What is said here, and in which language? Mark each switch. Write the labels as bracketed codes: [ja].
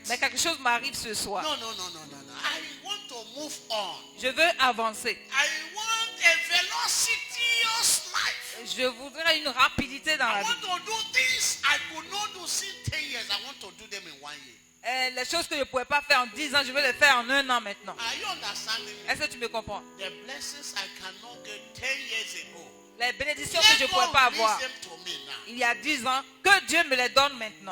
[fr] Mais quelque chose m'arrive ce soir. [en] No. I want to move on. [fr] Je veux avancer. [en] I want a velocious life. [fr] Je voudrais une rapidité dans la [en] I [fr] vie. [en] want to do things I could not do since 10 years. I want to do them in 1 year. [fr] Et les choses que je ne pouvais pas faire en 10 ans, je veux les faire en 1 an maintenant. [en] Are you understanding me? [fr] Est-ce que tu me comprends? [en] The blessings I cannot get 10 years ago. [fr] Les bénédictions que je ne pouvais pas avoir [en] Release them to me now. [fr] il y a 10 ans, que Dieu me les donne maintenant.